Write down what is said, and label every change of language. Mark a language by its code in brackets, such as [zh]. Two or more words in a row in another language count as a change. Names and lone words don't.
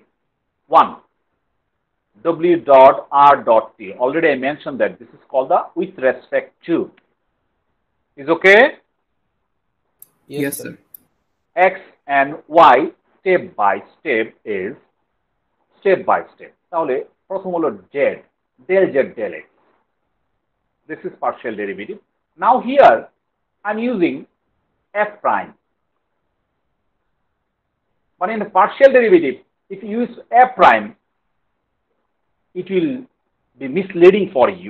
[en] 1. W dot R dot T. Already I mentioned that this is called the with respect to. Is okay? Yes, sir. X and y step by step is step by step. [bn] তাহলে প্রথম হলো z, [en] del z del x. This is partial derivative. Now here I'm using f prime. But in the partial derivative, if you use f prime, it will be misleading for you.